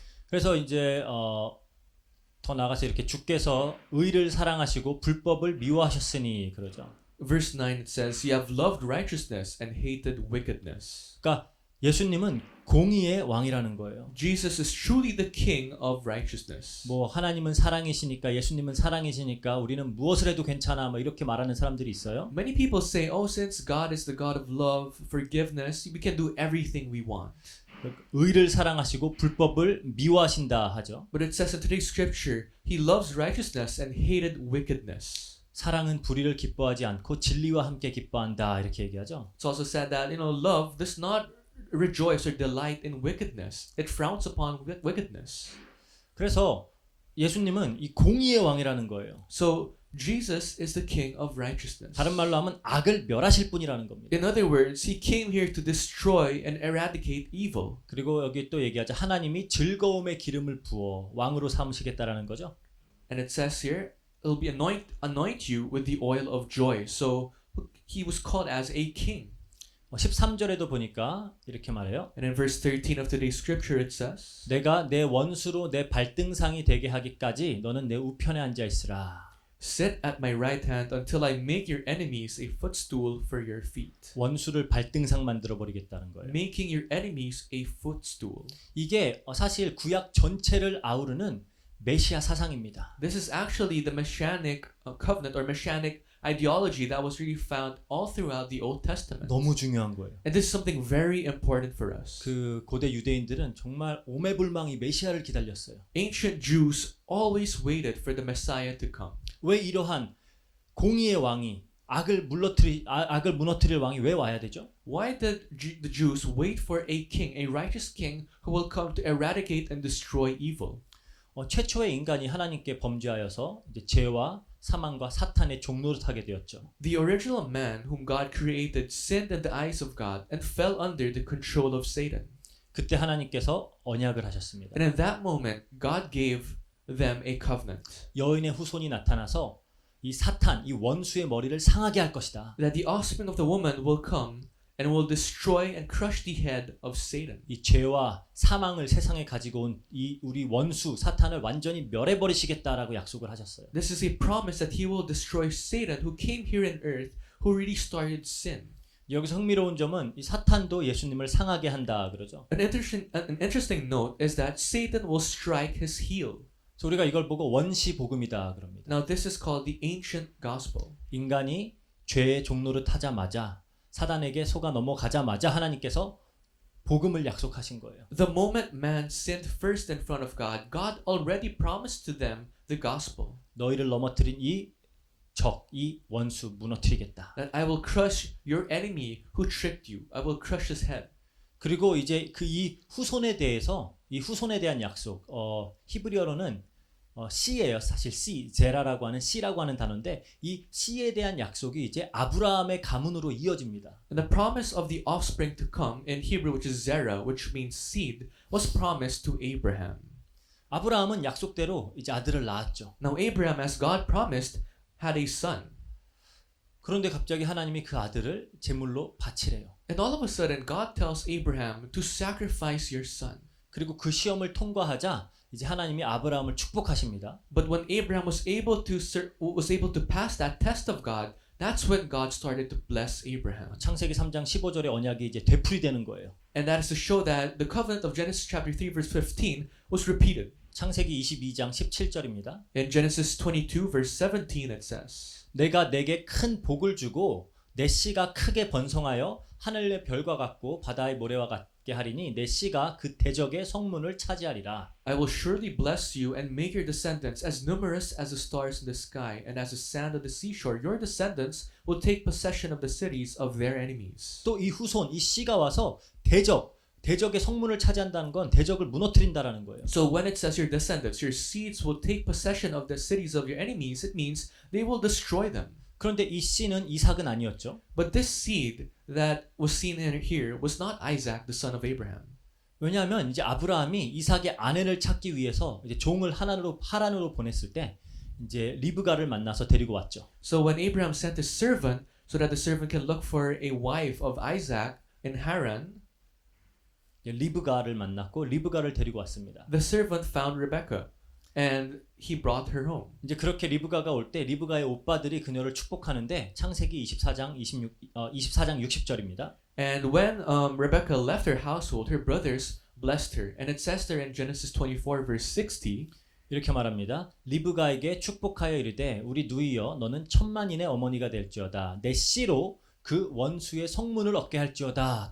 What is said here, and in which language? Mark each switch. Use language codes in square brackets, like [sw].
[ko] 그래서 이제 더 나아가서 이렇게 주께서 의를 사랑하시고 불법을 미워하셨으니 그러죠. [en] Verse 9 it says, You have loved righteousness and hated wickedness. [ko] 그러니까 예수님은 공의의 왕이라는 거예요. [en] Jesus is truly the king of righteousness. [ko] 뭐 하나님은 사랑이시니까 예수님은 사랑이시니까 우리는 무엇을 해도 괜찮아 뭐 이렇게 말하는 사람들이 있어요. [en] Many people say, oh, since God is the God of love, forgiveness, we can do everything we want. [ko] 의를 사랑하시고 불법을 미워하신다 하죠. [en] But it says in today's scripture, He loves righteousness and hated wickedness. [ko] 사랑은 불의를 기뻐하지 않고 진리와 함께 기뻐한다 이렇게 얘기하죠. [en] It's also said that, love does not rejoice or delight in wickedness. It frowns upon wickedness. [ko] 그래서 예수님은 이 공의의 왕이라는 거예요. [en] So Jesus is the king of righteousness. [ko] 다른 말로 하면 악을 멸하실 분이라는 겁니다. [en] In other words, he came here to destroy and eradicate evil. [ko] 그리고 여기 또 얘기하죠. 하나님이 즐거움의 기름을 부어 왕으로 삼으시겠다라는 거죠. [en] And it says here, it'll be anoint you with the oil of joy. So he was called as a king. [ko] 13절에도 보니까 이렇게 말해요. [en] And in verse 13 of today's scripture it says, [ko] 내가 내 원수로 내 발등상이 되게 하기까지 너는 내 우편에 앉아 있으라. [en] Sit at my right hand until I make your enemies a footstool for your feet. [ko] 원수를 발등상 만들어 버리겠다는 거예요. [en] Making your enemies a footstool. [ko] 이게 사실 구약 전체를 아우르는 메시아 사상입니다. [en] This is actually the messianic covenant or messianic ideology that was really found all throughout the Old Testament. [ko] 너무 중요한 거예요. [en] And this is something very important for us. [ko] 그 고대 유대인들은 정말 오매불망이 메시아를 기다렸어요. [en] Ancient Jews always waited for the Messiah to come. [ko] 왜 이러한 공의의 왕이 악을 무너뜨릴 왕이 왜 와야 되죠? [en] Why did the Jews wait for a king, a righteous king who will come to eradicate and destroy evil? [ko] 최초의 인간이 하나님께 범죄하여서 이제 죄와 사망과 사탄의 종노릇 하게 되었죠. [en] The original man whom God created sinned in the eyes of God and fell under the control of Satan. [ko] 그때 하나님께서 언약을 하셨습니다. [en] And in that moment, God gave them a covenant. [ko] 여인의 후손이 나타나서 이 사탄, 이 원수의 머리를 상하게 할 것이다. [en] That the offspring of the woman will come and will destroy and crush the head of Satan. [ko] 이 죄와 사망을 세상에 가지고 온 이 우리 원수 사탄을 완전히 멸해버리시겠다라고 약속을 하셨어요. [en] This is a promise that he will destroy Satan who came here on earth who really started sin. [ko] 여기서 흥미로운 점은 이 사탄도 예수님을 상하게 한다 그러죠. [en] An interesting note is that Satan will strike his heel. [ko] 그래서 우리가 이걸 보고 원시 복음이다 그럽니다. [en] Now this is called the ancient gospel. [ko] 인간이 죄의 종노릇 하자마자 사단에게 속아 넘어가자마자 하나님께서 복음을 약속하신 거예요. [en] The moment man sinned first in front of God, God already promised to them the gospel. [ko] 너희를 넘어뜨린 이 적, 이 원수 무너뜨리겠다. [en] That I will crush your enemy who tricked you. I will crush his head. [ko] 그리고 이제 그 이 후손에 대해서 이 후손에 대한 약속, 히브리어로는 씨예요. 사실 씨, 제라라고 하는 씨라고 하는 단어인데 이 씨에 대한 약속이 이제 아브라함의 가문으로 이어집니다. [en] And the promise of the offspring to come in Hebrew, which is Zerah, which means seed, was promised to Abraham. [ko] 아브라함은 약속대로 이제 아들을 낳았죠. [en] Now Abraham, as God promised, had a son. [ko] 그런데 갑자기 하나님이 그 아들을 제물로 바치래요. [en] And all of a sudden, God tells Abraham to sacrifice your son. [ko] 그리고 그 시험을 통과하자 이제 하나님이 아브라함을 축복하십니다. [en] But when Abraham was able to pass that test of God, that's when God started to bless Abraham. [ko] 창세기 3장 15절의 언약이 이제 되풀이되는 거예요. [en] And that is to show that the covenant of Genesis chapter 3 verse 15 was repeated. [ko] 창세기 22장 17절입니다. [en] In Genesis 22 verse 17 it says, [ko] 내가 내게 큰 복을 주고 내 씨가 크게 번성하여 하늘의 별과 같고 바다의 모래와 같게 하리니 내 씨가 그 대적의 성문을 차지하리라. [en] I will surely bless you and make your descendants as numerous as the stars in the sky and as the sand of the seashore. Your descendants will take possession of the cities of their enemies. [ko] 또 이 후손, 이 씨가 와서 대적의 성문을 차지한다는 건 대적을 무너뜨린다라는 거예요. [en] So when it says your descendants, your seeds will take possession of the cities of your enemies, it means they will destroy them. [ko] 그런데 이 씨는 이삭은 아니었죠. [en] But this seed that was seen in here was not Isaac, the son of Abraham. [ko] 왜냐하면 이제 아브라함이 이삭의 아내를 찾기 위해서 이제 종을 하란으로 보냈을 때 이제 리브가를 만나서 데리고 왔죠. [en] So when Abraham sent his servant so that the servant can look for a wife of Isaac in Haran, [ko] 리브가를 만났고 리브가를 데리고 왔습니다. [en] the servant found Rebekah and he brought her home. [ko] 이제 그렇게 리브가가 올 때 리브가의 오빠들이 그녀를 축복하는데 창세기 24장 60절입니다. [en] And when Rebekah left her household, her brothers blessed her. And it says there in Genesis 24 verse 60, [ko] 이렇게 말합니다. 리브가에게 축복하여 이르되 우리 누이여 너는 천만인의 어머니가 될지어다. 내 씨로 그 원수의 성문을 얻게 할지어다.